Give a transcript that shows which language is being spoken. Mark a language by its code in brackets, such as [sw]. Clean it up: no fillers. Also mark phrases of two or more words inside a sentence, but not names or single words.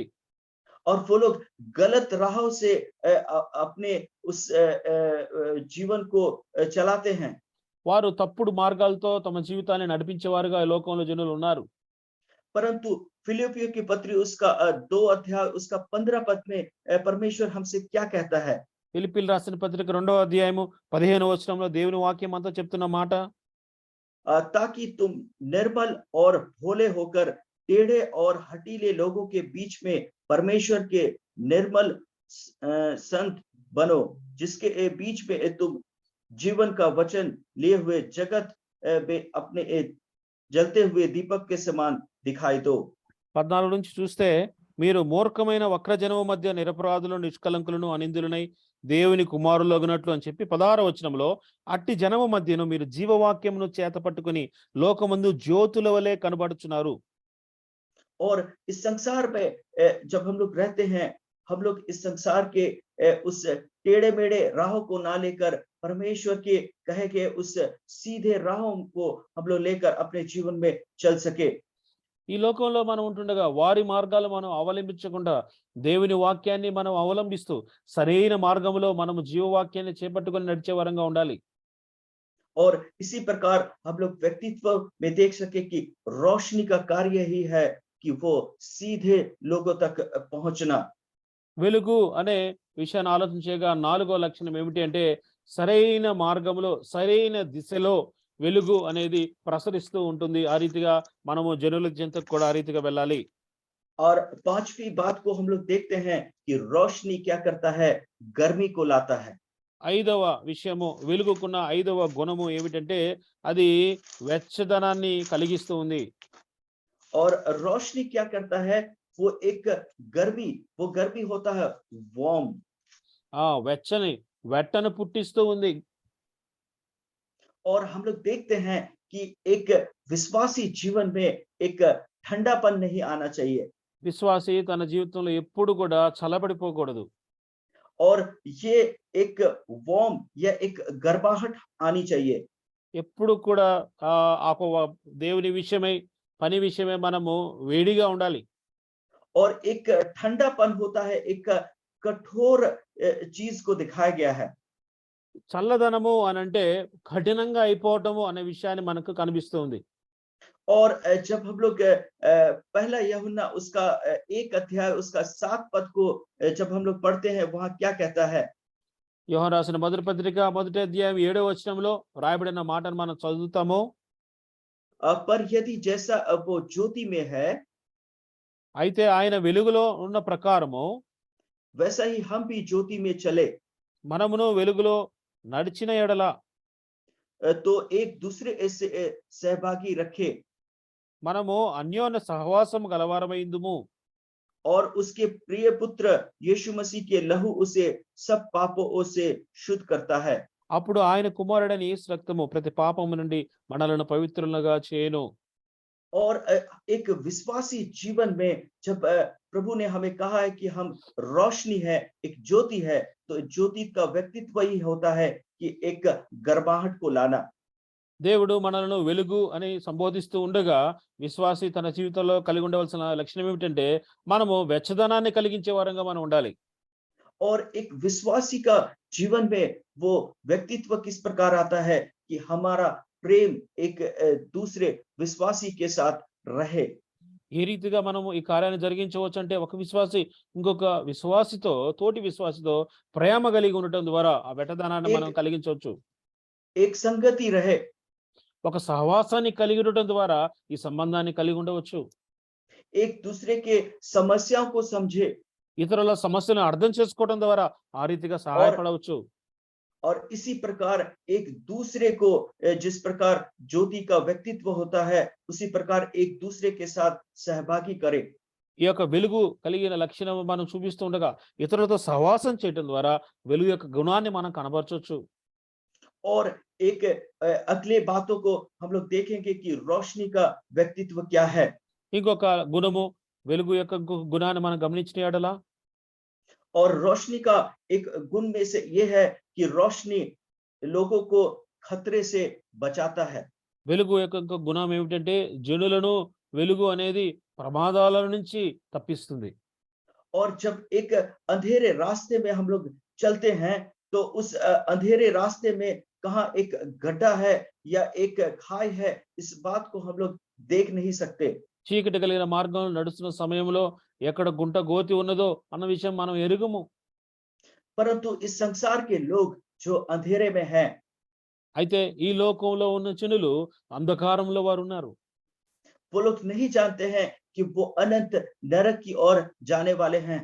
[hi] और वो लोग गलत राहों से अपने उस जीवन को चलाते हैं। [te] వారు తప్పుడు మార్గాలతో తమ జీవితాన్ని నడిపించేవారుగా ఈ లోకంలో జనులు ఉన్నారు. [hi] परंतु फिलिपियों की पत्री उसका 2 अध्याय उसका 15 पद में परमेश्वर हमसे क्या कहता है? [te] ఫిలిప్పీయులు రాసిన పత్రిక 2వ అధ్యాయము 15వ వచనంలో దేవుని వాక్యం అంతా చెప్తున్న మాట, [hi] ताकि तुम निर्मल और भोले होकर टेढ़े और हठीले लोगों के बीच में परमेश्वर के निर्मल संत बनो, जिसके बीच में तुम जीवन का वचन लिए हुए जगत में अपने जलते हुए दीपक के समान दिखाई दो। [te] 14 నుంచి చూస్తే, మీరు మూర్ఖమైన వక్రజనము మధ్య నిరపరాధులు నిష్కలంకులను అనిందులనై దేవుని కుమారులగునట్లు అని చెప్పి 16వ వచనంలో, అట్టి జనము మధ్యను మీరు జీవవాక్యమును చేత పట్టుకుని లోకమందు జ్యోతుల వలె కనబడుచున్నారు. [hi] और इस संसार में जब हम लोग रहते हैं, हम लोग इस संसार के उस टेढ़े मेढ़े राहों को ना लेकर परमेश्वर के कहे गए उस सीधे राहों को हम लोग लेकर अपने जीवन में चल सके। [te] ఈ లోకంలో మనం ఉంటుండగా వారి మార్గాలు మనం అవలంబించకుండా దేవుని వాక్యాన్ని మనం అవలంబిస్తూ సరైన మార్గంలో మనము జీవవాక్యాన్ని చేపట్టుకొని నడిచే వరంగా ఉండాలి. [hi] और इसी प्रकार हम लोग व्यक्तित्व में देख सके कि रोशनी का कार्य ही है कि वो सीधे लोगों तक पहुंचना। [te] వెలుగు అనే విషయాన్ని ఆలోచించేగా 4వ లక్షణం ఏమిటి అంటే, సరైన మార్గంలో సరైన దిశలో వెలుగు అనేది ప్రసరిస్తూ ఉంటుంది. ఆ రీతిగా మనము జనుల చెంతకు కూడా ఆ రీతిగా వెళ్ళాలి. [hi] और 5वीं बात को हम लोग देखते हैं कि रोशनी क्या करता है, गर्मी को लाता है। [te] 5వ విషయము, వెలుగుకున్న 5వ గుణము ఏమిటంటే అది వెచ్చదనాన్ని కలిగిస్తూ ఉంది. [hi] और रोशनी क्या करता है, वो एक गर्मी, वो गर्मी होता है वार्म। [te] వెట్టను పుట్టిస్తూ ఉంది. [hi] और हम लोग देखते हैं कि एक विश्वासी जीवन में एक ठंडापन नहीं आना चाहिए। [te] విశ్వాసి తన జీవితంలో ఎప్పుడు కూడా చల్లబడిపోకూడదు. [hi] और ये एक वार्म या एक गर्माहट आनी चाहिए। [te] ఎప్పుడు కూడా దేవుని విషయమై పని విషయమై మనము వేడిగా ఉండాలి. [hi] और एक ठंडापन होता है, एक कठोर चीज को दिखाया गया है। [te] చల్లదనము అనంటే కఠినంగా అయిపోవటము అనే విషయాన్ని మనకు కనిపిస్తుంది. [hi] और जब हम लोग पहला यूहन्ना उसका 1 अध्याय उसका 7 पद को जब हम लोग पढ़ते हैं, वहां क्या कहता है? [te] యోహాను రాసిన మొదటి పత్రిక 1వ అధ్యాయం 7వ వచనంలో రాయబడిన మాటను మనం చదువుతాము. [hi] पर यदि जैसा वो ज्योति में है, [te] అయితే ఆయన వెలుగులో ఉన్న ప్రకారము [hi] वैसा ही हम भी ज्योति में चले, [te] మనమును వెలుగులో నడిచిన ఎడల [hi] तो एक दूसरे से सहभागी रखे [te] మనము అన్యోన్య సహవాసం గలవారమైందుము. [hi] और उसके प्रिय पुत्र यीशु मसीह के लहू उसे सब पापों से शुद्ध करता है। [te] అప్పుడు ఆయన కుమారుడైన యేసు రక్తము ప్రతి పాపము నుండి మనలను పవిత్రులుగా చేయను. [hi] और एक विश्वासी जीवन में जब प्रभु ने हमें कहा है कि हम रोशनी है, एक ज्योति है, तो ज्योति का व्यक्तित्व ही होता है कि एक गर्माहट को लाना। [te] దేవుడు మనలను వెలుగు అని సంబోధిస్తూ ఉండగా విశ్వాసి తన జీవితంలో కలిగి ఉండవలసిన లక్షణం ఏమిటంటే మనము వెచ్చదనాన్ని కలిగించే వారంగా మనం ఉండాలి. [hi] और एक विश्वासी का जीवन में वो व्यक्तित्व किस प्रकार आता है कि हमारा प्रेम एक दूसरे विश्वासी के साथ रहे। [te] ఏ రీతిగా మనము ఈ కార్యాన్ని జరిగించవచ్చు అంటే, ఒక విశ్వాసి ఇంకొక విశ్వాసితో, తోటి విశ్వాసితో ప్రేమ కలిగి ఉండటం ద్వారా ఆ వెట్టదనాన్ని మనం కలిగించవచ్చు. [hi] एक संगति रहे। [te] ఒక సహవాసాన్ని కలిగి ఉండటం ద్వారా ఈ సంబంధాన్ని కలిగి ఉండవచ్చు. [hi] एक दूसरे के समस्याओं को समझे [te] ఇతరుల సమస్యలను అర్థం చేసుకోవడం ద్వారా ఆ రీతిగా సహాయపడవచ్చు. [hi] और इसी प्रकार एक दूसरे को जिस प्रकार ज्योति का व्यक्तित्व होता है उसी प्रकार एक दूसरे के साथ सहभागी करे। [te] ఈ యొక్క వెలుగు కలిగిన లక్షణం మనం చూపిస్తూ ఉండగా ఇతరులతో సహవాసం చేయడం ద్వారా వెలుగు యొక్క గుణాన్ని మనం కనబరచవచ్చు. [hi] और एक अगले बातों को हम लोग देखेंगे कि रोशनी का व्यक्तित्व क्या है। [te] ఇంకొక గుణము వెలుగు యొక్క గుణాన్ని మనం గమనించిన యెడల [hi] और रोशनी का एक गुण में से ये है कि रोशनी लोगों को खतरे से बचाता है। [te] వెలుగు యొక్క ఇంకొక గుణం ఏమిటంటే జనులను వెలుగు అనేది ప్రమాదాల నుంచి తప్పిస్తుంది. [hi] और जब एक अंधेरे रास्ते में हम लोग चलते हैं तो उस अंधेरे रास्ते में कहाँ एक गड्ढा है या एक खाई है, इस बात को हम लोग देख नहीं सकते। [te] చీకటి కలిగిన మార్గంలో నడుస్తున్న సమయంలో ఎక్కడ గుంట గోతి ఉన్నదో అన్న విషయం మనం ఎరుగము. [hi] परंतु इस संसार के लोग जो अंधेरे में हैं [te] అయితే ఈ లోకంలో ఉన్న జనులు అంధకారంలో వారు ఉన్నారు. [hi] वो लोग नहीं जानते हैं कि वो अनंत नरक की ओर जाने वाले हैं।